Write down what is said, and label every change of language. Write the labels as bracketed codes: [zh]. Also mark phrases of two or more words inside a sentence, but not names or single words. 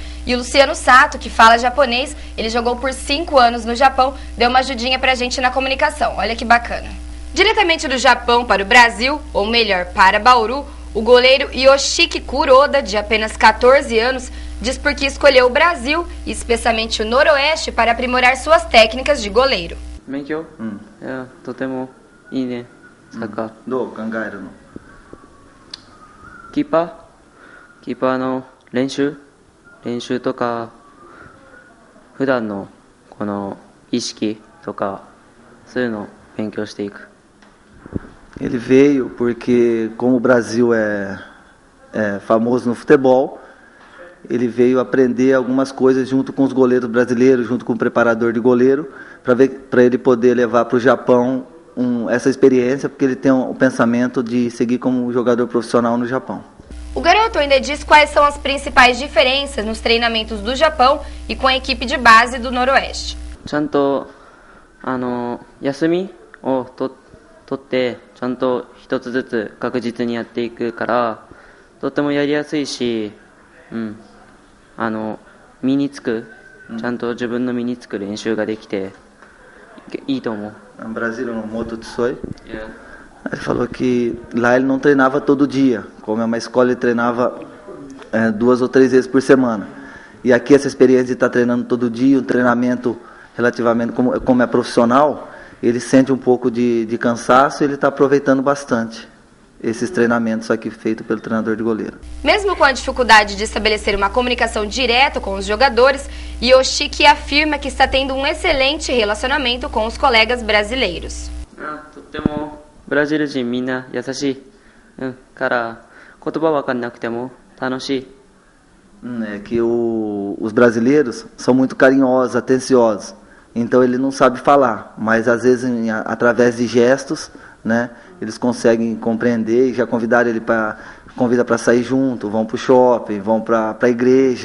[pt] E o Luciano Sato, que fala japonês, ele jogou por 5 anos no Japão, deu uma ajudinha pra gente na comunicação. Olha que bacana. Diretamente do Japão para o Brasil, ou melhor, para Bauru, o goleiro Yoshiki Kuroda, de apenas 14 anos, diz por que escolheu o Brasil, e especialmente o Noroeste, para aprimorar suas técnicas de goleiro. [ja] 勉強、いやとてもいいね、サッカー。どう考えるの？キーパーの練習とか普段のこの意識とかそういうのを勉強していく。 [pt] Ele veio porque, como o Brasil é famoso no futebol, ele veio aprender algumas coisas junto com os goleiros brasileiros, junto com o preparador de goleiro, para ele poder levar para o Japão essa experiência, porque ele tem o pensamento de seguir como jogador profissional no Japão. O garoto ainda diz quais são as principais diferenças nos treinamentos do Japão e com a equipe de base do Noroeste. [ja] ちゃんと休みを取ってちゃんと一つずつ確実にやっていくからとてもやりやすいし、身につくちゃんと自分の身につく練習ができていいと思う。 [pt] No Brasil, no Moto Tsoi, ele falou que lá ele não treinava todo dia, como é uma escola, ele treinava 2 ou 3 vezes por semana. E aqui essa experiência de estar treinando todo dia, um treinamento relativamente como é profissional, ele sente um pouco de cansaço e ele está aproveitando bastante esses treinamentos aqui feitos pelo treinador de goleiro. Mesmo com a dificuldade de estabelecer uma comunicação direta com os jogadores, Yoshiki afirma que está tendo um excelente relacionamento com os colegas brasileiros. [ja] とてもブラジル人みんな優しい、から言葉わかんなくても楽しい。 [pt] É que os brasileiros são muito carinhosos, atenciosos. Então ele não sabe falar, mas às vezes através de gestos, né, eles conseguem compreender e já convida para sair junto, vão para o shopping, vão para a igreja.